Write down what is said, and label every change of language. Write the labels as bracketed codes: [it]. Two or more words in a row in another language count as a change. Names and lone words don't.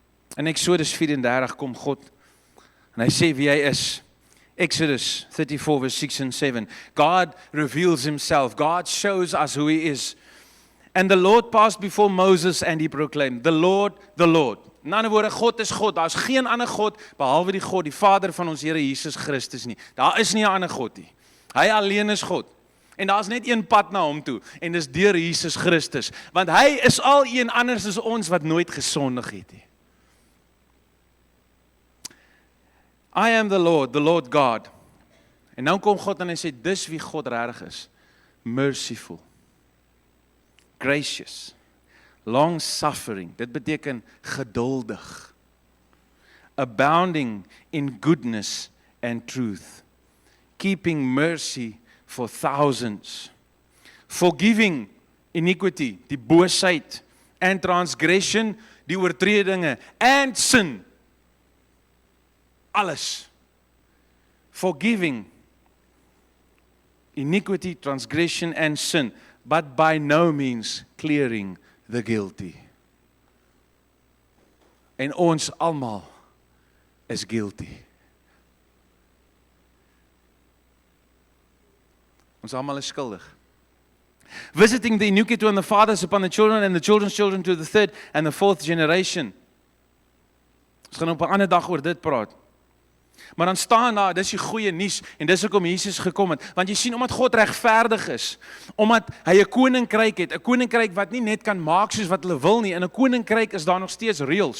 [af] In Exodus 34 kom God en hy sê wie hy is. [en] Exodus 34 verse 6 and 7. God reveals himself. God shows us who he is. And the Lord passed before Moses and he proclaimed, the Lord, the Lord. [af] In ander woorde, God is God. Daar is geen ander God behalwe die God, die Vader van ons Here Jesus Christus nie. Daar is nie 'n ander God nie. Hy alleen is God. En daar is net een pad na hom toe en dis deur Jesus Christus, want hy is al een anders as ons wat nooit gesondig het nie. [en] I am the Lord God. [af] En nou kom God en hy sê, dis wie God regtig is. [en] Merciful. Gracious. Long suffering. [af] Dit beteken geduldig. [en] Abounding in goodness and truth. Keeping mercy for thousands. Forgiving iniquity, [af] die boosheid. [en] And transgression, [af] die oortredinge. [en] And sin. Alles. Forgiving iniquity, transgression and sin, but by no means clearing the guilty. [af] En ons almal is guilty. Ons almal is skuldig. [en] Visiting the iniquity on the fathers upon the children and the children's children to the third and the fourth generation. [af] Ons gaan op 'n ander dag oor dit praat. Maar dan staan daar, dis die goeie nuus en dis hoekom Jesus gekom het. Want jy sien, omdat God regverdig is, omdat hy 'n koninkryk het, 'n koninkryk wat nie net kan maak soos wat hulle wil nie, in 'n koninkryk is daar nog steeds reëls.